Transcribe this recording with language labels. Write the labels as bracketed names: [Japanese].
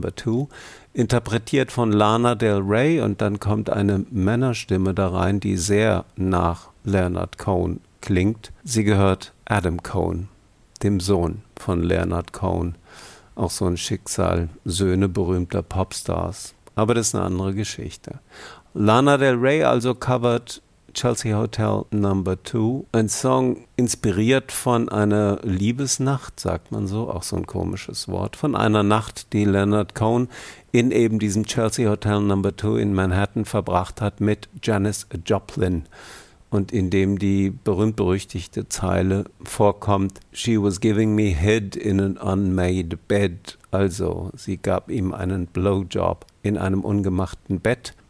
[German] 2, interpretiert von Lana Del Rey, und dann kommt eine Männerstimme da rein, die sehr nach Leonard Cohen klingt. Sie gehört Adam Cohen, dem Sohn von Leonard Cohen. Auch so ein Schicksal, Söhne berühmter Popstars. Aber das ist eine andere Geschichte. Lana Del Rey also covert Chelsea Hotel No. 2, ein Song inspiriert von einer Liebesnacht, sagt man so, auch so ein komisches Wort, von einer Nacht, die Leonard Cohen in eben diesem Chelsea Hotel No. 2 in Manhattan verbracht hat mit Janis Joplin und in dem die berühmt-berüchtigte Zeile vorkommt, [English] She was giving me head in an unmade bed, [German] also sie gab ihm einen Blowjob in einem ungemachten Bett.